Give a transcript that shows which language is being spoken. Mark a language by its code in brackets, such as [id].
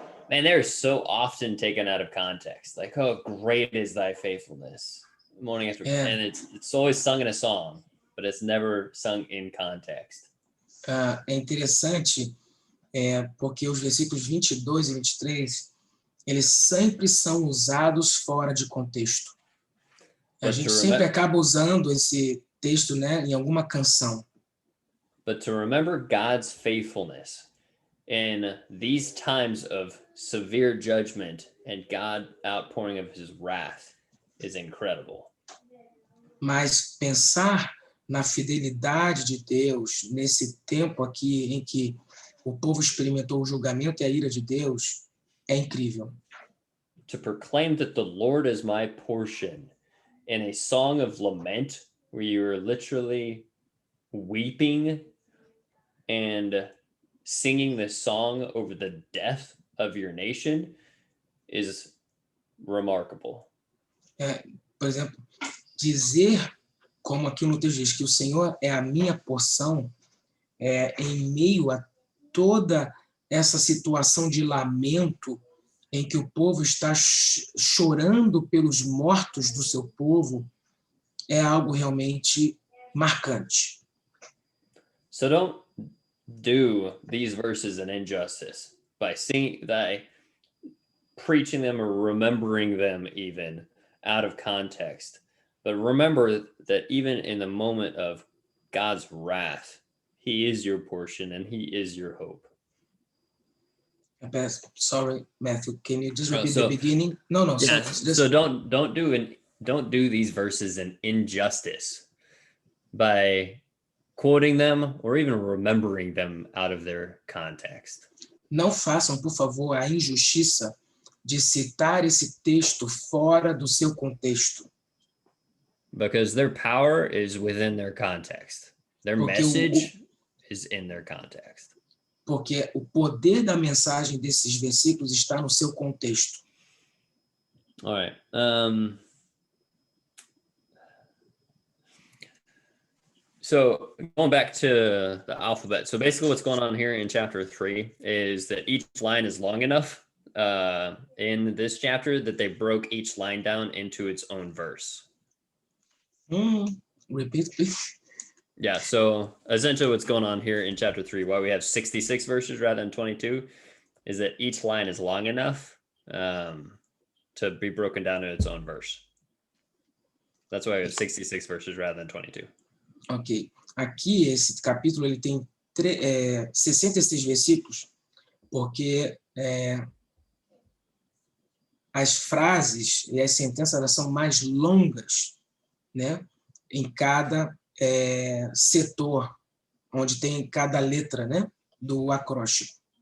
[en] Man, they're so often taken out of context. Like, oh, great is thy faithfulness. Morning after, and it's always sung in a song, but it's never sung in context. [pt] É interessante, porque os versículos 22 e 23, eles sempre são usados fora de contexto. A gente sempre acaba usando esse texto, né, em alguma canção. [en] But to remember God's faithfulness in these times of severe judgment and God outpouring of his wrath is incredible. [pt] Mas pensar na fidelidade de Deus nesse tempo aqui em que o povo experimentou o julgamento e a ira de Deus É incrível. [en] To proclaim that the Lord is my portion in a song of lament where you're literally weeping and singing this song over the death of your nation is remarkable. [pt] Por exemplo, dizer, como aqui no texto diz, que o Senhor é a minha porção, em meio a toda essa situação de lamento em que o povo está chorando pelos mortos do seu povo, é algo realmente marcante. [en] So don't do these verses an injustice by preaching them or remembering them even out of context. But remember that even in the moment of God's wrath, he is your portion and he is your hope. Sorry, Matthew, can you just repeat the beginning? No. Yeah, so don't do these verses an injustice by quoting them or even remembering them out of their context. [pt] Não façam, por favor, a injustiça de citar esse texto fora do seu contexto. [en] Because their power is within their context. Their message is in their context. [pt] Porque o poder da mensagem desses versículos está no seu contexto. [en] All right. So going back to the alphabet. So basically what's going on here in chapter 3 is that each line is long enough in this chapter that they broke each line down into its own verse. Repeat, please. Yeah, so essentially what's going on here in chapter 3, why we have 66 verses rather than 22, is that each line is long enough to be broken down in its own verse. That's why we have 66 verses rather than 22. Ok. [pt] Aqui, esse capítulo, ele tem 66 versículos, porque as frases e as sentenças elas são mais longas, né, em cada setor, onde tem cada letra, né, do acróstico.